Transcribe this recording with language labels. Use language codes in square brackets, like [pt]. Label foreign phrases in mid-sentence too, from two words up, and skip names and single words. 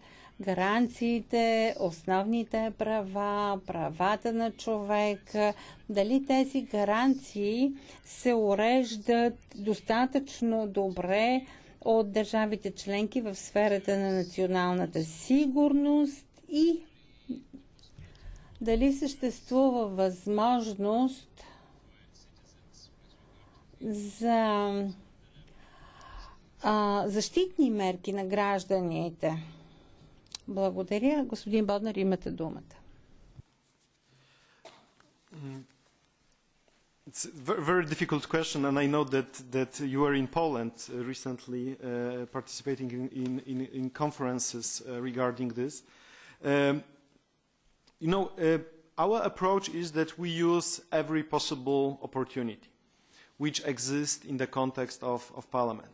[bg] гаранциите, основните права, правата на човека, дали тези гаранции се уреждат достатъчно добре от държавите членки в сферата на националната сигурност и дали съществува възможност за защитни мерки на гражданите. Благодаря. Господин Боднар, имате думата. [en] It's a very difficult question, and I know that you were in Poland recently participating in conferences regarding this. Our approach is that we use every possible opportunity which exists in the context of Parliament.